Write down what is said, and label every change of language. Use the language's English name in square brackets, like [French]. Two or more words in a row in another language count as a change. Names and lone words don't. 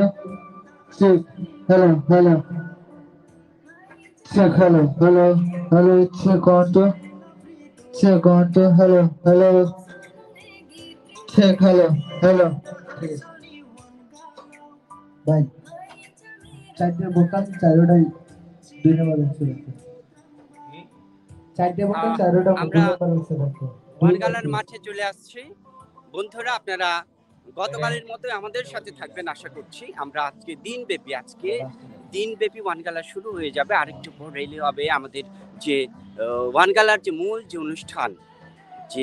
[English] Check, hello, hello. Check, hello, hello, hello, check on to. Check on to hello, hello. Check, hello, hello. Bye. [Bangla] চারটে বোতাম চারোটাই দুই নম্বর অংশ রাখো চারটে বোতাম চারোটা দুই নম্বর অংশ রাখো ওয়ানগালার মাঠে চলে আসছি বন্ধুরা আপনারা গতকালের মতো আমাদের সাথে থাকবেন আশা করছি আমরা আজকে দিনব্যাপী ওয়ানগালা শুরু হয়ে যাবে আরেকটু পর রেলি হবে আমাদের যে ওয়ানগালার যে মূল যে অনুষ্ঠান যে